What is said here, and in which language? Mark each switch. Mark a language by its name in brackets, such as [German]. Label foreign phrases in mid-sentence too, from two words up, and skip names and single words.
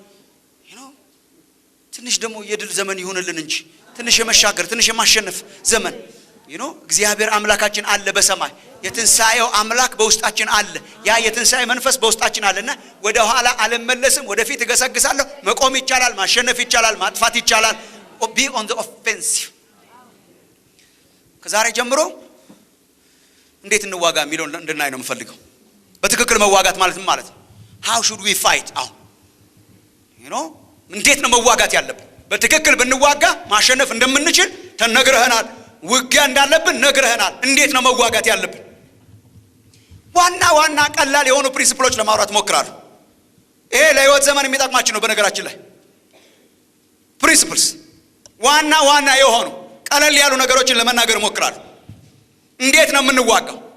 [Amharic] ትንሽ ደግሞ የድል ዘመን ይሁንልን እንጂ ትንሽ የመሻገር ትንሽ የማሸነፍ ዘመን እግዚአብሔር አምላካችን አለ በሰማይ። የትንሳኤው አምላክ በውስጣችን አለ። ያ የትንሳኤ መንፈስ በውስጣችን አለና ወደ ኋላ አልመለስም፣ ወደፊት እገሰግሳለሁ። መቆም ይቻላል፣ ማሸነፍ ይቻላል፣ ማጥፋት ይቻላል። [English] be on the offensive። [Amharic] ከዛሬ ጀምሮ እንዴት እንዋጋ የሚለው እንድናይ ነው የምፈልገው። በትክክል መዋጋት ማለት ምን ማለት ነው? [English] how should we fight? [Amharic] አሁን እንዴት ነው መዋጋት ያለብን? በትክክል ብንዋጋ ማሸነፍ እንደምንችል ተነግረህናል። ውጊያ እንዳለብን ነግረህናል። እንዴት ነው መዋጋት ያለብን? ዋና ቀላል የሆኑ ፕሪንሲፕሎች ለማውራት ሞክራለሁ። ይሄ ለህይወት ዘመን የሚጠቅማችሁ ነው። በነገራችን ላይ ፕሪንሲፕልስ ዋና የሆኑ ቀለል ያሉ ነገሮችን ለመናገር ሞክራለሁ። እንዴት ነው የምንዋጋው?